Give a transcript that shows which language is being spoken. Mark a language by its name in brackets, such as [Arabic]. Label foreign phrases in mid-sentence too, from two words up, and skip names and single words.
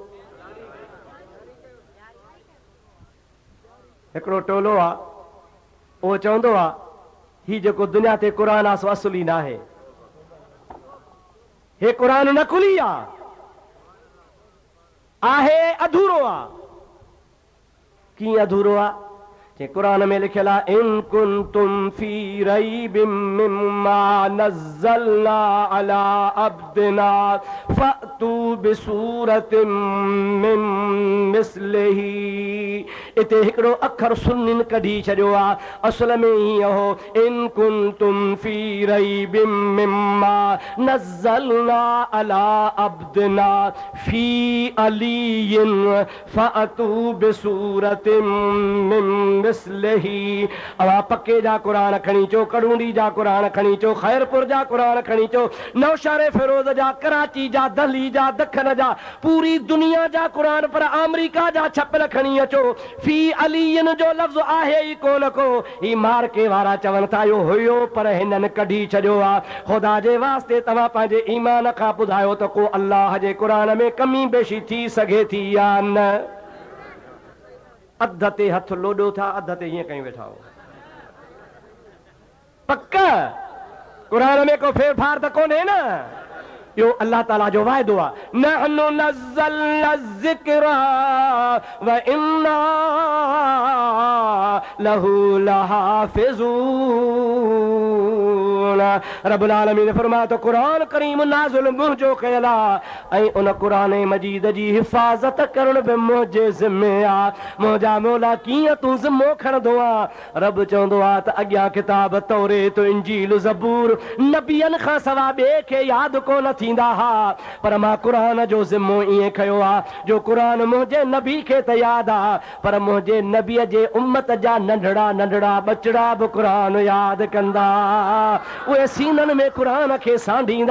[Sindhi] हिकिड़ो टोलो आहे, उहो चवंदो आहे ही जेको दुनिया ते क़ुरान आहे सो असुली न आहे, हे क़ुरान नकुली आहे अधूरो आहे। कीअं अधूरो आहे? जे कुरान में लिखियल आहे [Arabic] إن كنتم في ريب مما نزلنا على عبدنا فأتوا بسورة من مثله. [Sindhi] इते हिकिड़ो अखर सुन्निन कढी छॾियो आहे, असल में हीअं हो [Arabic] إن كنتم في ريب مما نزلنا على عبدنا في علي فأتوا بسورة من مثله. [Sindhi] अवा पक्के जा कुरान खणी चो, कड़ूंडी जा कुरान खणी चो, खैरपुर जा कुरान खणी चो, नौशहर फिरोज जा, कराची जा, दिल्ली जा, दखन जा, पूरी दुनिया जा कुरान पर अमेरिका जा छपियल खणी अचो। [Arabic] في علي [Sindhi] जो लफ्ज़ आहे ई कोन को, ही मार्के वारा चवनि था इहो हुयो पर हिननि कढी छॾियो आहे। ख़ुदा जे वास्ते तव्हां पंहिंजे ईमान खां ॿुधायो त को अल्लाह जे कुरान में कमी बेशी थी सघे थी या न। अध ते हथ लोॾो था, अध ते हीअं कयूं वेठा हो। पक कुरान में को फेर फार त कोन्हे न। यो अल्लाह ताला जो वाइदो आहे, [Arabic] نحن نزلنا الذكر وإنا له لحافظون. رب العالمين [Sindhi] फरमाए तो कुरान करीम नाज़िल मुंहिंजो कयल आहे ऐं उन कुरान मजीद जी हिफ़ाज़त करण बि मुंहिंजे ज़िम्मे आहे। मुंहिंजा मौला कीअं तूं ज़िम्मो खणंदो आहे। रब चवंदो आहे त अॻियां किताब तौरेत इंजील ज़बूर नबियनि खां सवा ॿिए खे यादि कोन थींदा हा, पर मां कुरान जो ज़िम्मो ईअं खयो आहे जो कुरान मुंहिंजे नबी खे त यादि आहे, पर मुंहिंजे नबीअ जे उम्मत जा नंढड़ा नंढड़ा बचड़ा बि कुरान यादि कंदा, उहे सीननि में कुरान खे सांढींदा।